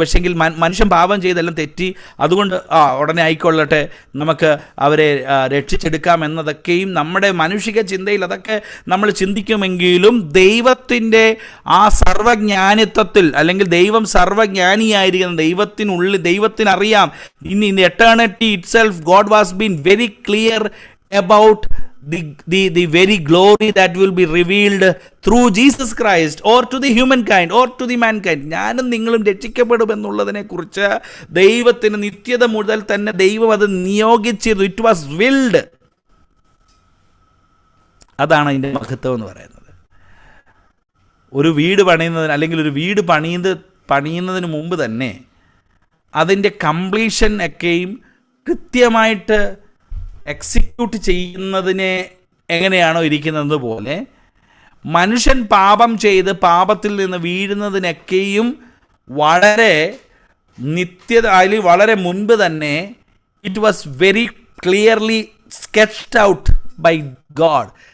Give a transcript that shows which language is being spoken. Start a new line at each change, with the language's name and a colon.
Malayalam: പക്ഷേങ്കിൽ മനുഷ്യൻ പാപം ചെയ്തെല്ലാം തെറ്റി, അതുകൊണ്ട് ഉടനെ ആയിക്കൊള്ളട്ടെ, നമുക്ക് അവരെ രക്ഷിച്ചെടുക്കാം എന്നതൊക്കെയും നമ്മുടെ മാനുഷിക ചിന്തയിൽ അതൊക്കെ നമ്മൾ ചിന്തിക്കുമെങ്കിലും ദൈവത്തിൻ്റെ ആ സർവജ്ഞാനിത്വത്തിൽ, അല്ലെങ്കിൽ ദൈവം സർവജ്ഞാനിയായിരിക്കുന്ന ദൈവത്തിനറിയാം.
English: In eternity itself God was been very clear about the very glory that will be revealed through Jesus Christ or to the humankind or to the mankind.
Malayalam: ഞാനും നിങ്ങളും രക്ഷിക്കപ്പെടുമെന്നുള്ളതിനെ കുറിച്ച് ദൈവത്തിന് നിത്യത മുതൽ തന്നെ ദൈവം അത് നിയോഗിച്ചിരുന്നു.
English: It was willed.
Malayalam: അതാണ് അതിൻ്റെ മഹത്വം എന്ന് പറയുന്നത്. ഒരു വീട് പണിയുന്നതിന് അല്ലെങ്കിൽ ഒരു വീട് പണിയുന്നതിന് മുമ്പ് തന്നെ അതിൻ്റെ കംപ്ലീഷൻ ഒക്കെയും കൃത്യമായിട്ട് എക്സിക്യൂട്ട് ചെയ്യുന്നതിനെ എങ്ങനെയാണോ ഇരിക്കുന്നത് പോലെ മനുഷ്യൻ പാപം ചെയ്ത് പാപത്തിൽ നിന്ന് വീഴുന്നതിനൊക്കെയും വളരെ നിത്യത അതിൽ വളരെ മുൻപ് തന്നെ
English: It was very clearly sketched out by God.